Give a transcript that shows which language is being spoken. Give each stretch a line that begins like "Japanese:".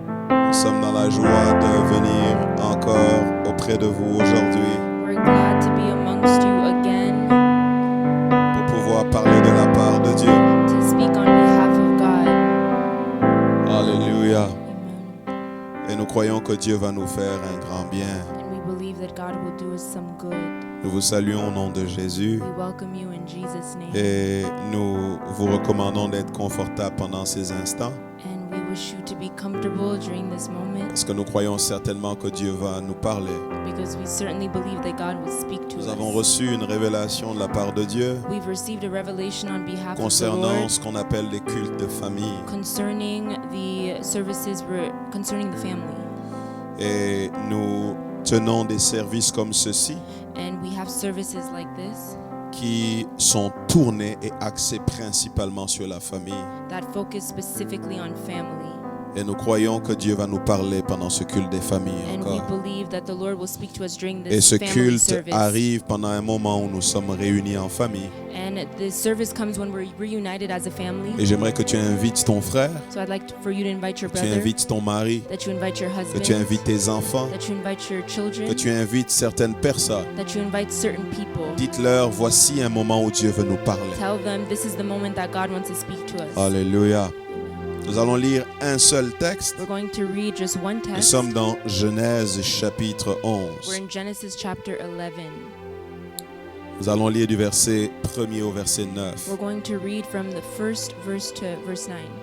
French: Nous sommes dans la joie de venir encore auprès de vous aujourd'hui.
English: We're glad to be amongst you again.
French: Pour pouvoir parler de la part de Dieu.
English: To speak on behalf of God. Alléluia. Amen.
French: Et nous croyons que Dieu va nous faire un grand bien.
English: And we believe that God will do us some good.
French: Nous vous saluons au nom de Jésus.
English: We welcome you in Jesus' name.
French: Et nous vous recommandons d'être confortable pendant ces instants.
English: And we wish you to be comfortable during this moment.
French: Parce que nous croyons certainement que Dieu va nous parler.
English: Because we certainly believe that God will speak to
French: Nous
English: us.
French: avons reçu une révélation de la part de Dieu
English: We've received a revelation on behalf of the
French: concernant
English: Lord
French: ce qu'on appelle les cultes de famille.
English: concerning the services concerning the family.
French: Et nous tenons des services comme ceci
English: And we have services like this
French: qui sont tournés et axés principalement sur la famille.
English: that focus specifically on family.
French: Et nous croyons que Dieu va nous parler pendant ce culte des familles
English: And we
French: encore.
English: believe that the Lord will speak to us during
French: Et
English: this
French: ce
English: family
French: culte
English: service.
French: arrive pendant un moment où nous sommes réunis en famille.
English: And the service comes when we're reunited as a family.
French: Et j'aimerais que tu invites ton frère,
English: So I'd like for you to invite your
French: que tu
English: brother,
French: invites ton mari,
English: that you invite your
French: que
English: husband,
French: tu invites tes enfants,
English: that you invite your children,
French: que tu invites certaines personnes.
English: that you invite certain people.
French: Dites-leur, voici un moment où Dieu veut nous parler.
English: Tell them this is the moment that God wants to speak to us. Alléluia.
French: Nous allons lire un seul texte.
English: We're going to read just one
French: Nous
English: text.
French: sommes dans Genèse chapitre
English: We're
French: 11.
English: in Genesis chapter 11.
French: Nous allons lire du verset 1er au verset 9.
English: We're going to read from the first verse to verse 9.